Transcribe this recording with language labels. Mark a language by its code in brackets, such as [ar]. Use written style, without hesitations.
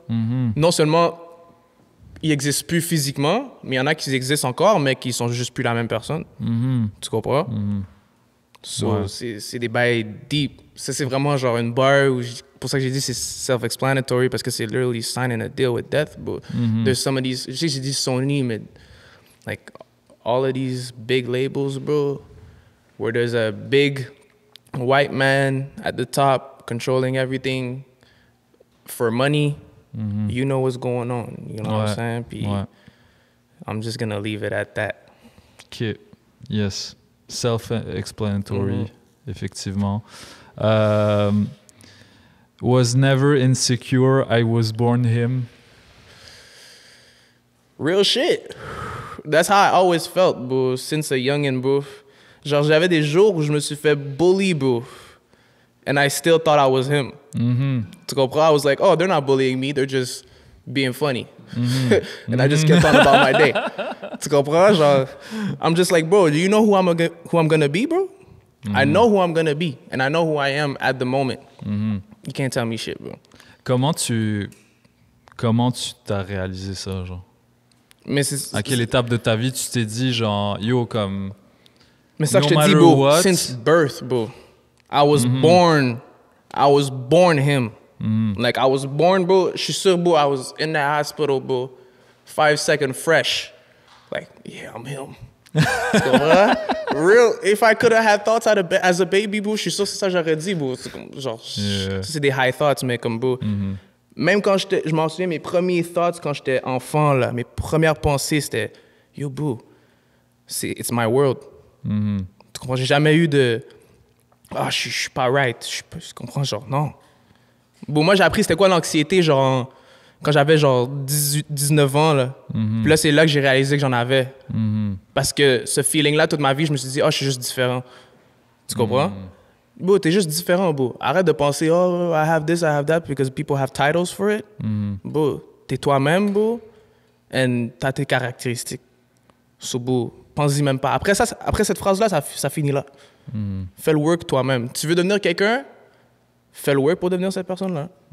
[fr] Non seulement ils n'existent plus physiquement, mais il y en a qui existent encore, mais qui sont juste plus la même personne. Tu comprends? So, c'est des bails deep. Ça, c'est vraiment genre une bar où pour ça que j'ai dit c'est self-explanatory parce que c'est [en] literally signing a deal with death. But there's some of these, [fr] j'ai dit Sony, mais [en] like all of these big labels, bro, where there's a big white man at the top controlling everything for money. You know what's going on. You know what I'm saying? Puis, I'm just gonna leave it at that. OK. Yes. Self-explanatory, effectivement. Was never insecure, I was born him. Real shit. That's how I always felt, bro, since a youngin', bro. [fr] Genre, j'avais des jours où je me suis fait bully, bro. [en] And I still thought I was him. [fr] Tu comprends? [en] I was like, oh, they're not bullying me, they're just being funny. And I just kept on about my day. [fr] Tu comprends? [en] Genre, I'm just like, bro, do you know who I'm gonna be, bro? I know who I'm gonna be, and I know who I am at the moment. You can't tell me shit, bro. [fr] Comment tu t'as réalisé ça, genre? Mais à quelle étape de ta vie tu t'es dit, genre, yo, comme... Mais ça, [en] no [fr] je te dis, [en] bro, since birth, bro. I was born him. Like, I was born, bro. [fr] Je suis sûr, [en] bro, I was in the hospital, bro. 5 seconds fresh. Like, yeah, I'm him. So, real, if I could have had thoughts as a baby, bro, [fr] je suis sûr que c'est ça que j'aurais dit, [en] bro. [fr] Genre, c'est des high thoughts, mais comme, bro. Même quand je m'en souviens, mes premiers thoughts quand j'étais enfant, là, mes premières pensées, c'était, yo, bro, [en] it's my world. [fr] Tu comprends? J'ai jamais eu de, je suis pas right. Je comprends, genre, non. Bon, moi, j'ai appris c'était quoi l'anxiété, genre, quand j'avais genre 19 ans, là. Puis là, c'est là que j'ai réalisé que j'en avais. Parce que ce feeling-là, toute ma vie, je me suis dit, je suis juste différent. Tu comprends? Bro, t'es juste différent, bro. Arrête de penser, [en] I have this, I have that, because people have titles for it. [fr] Bro, t'es toi-même, bro, and t'as tes caractéristiques. So, bro, pense-y même pas. Après cette phrase-là, ça finit là. Fais le work toi-même. Tu veux devenir quelqu'un? Fais le work pour devenir cette personne-là.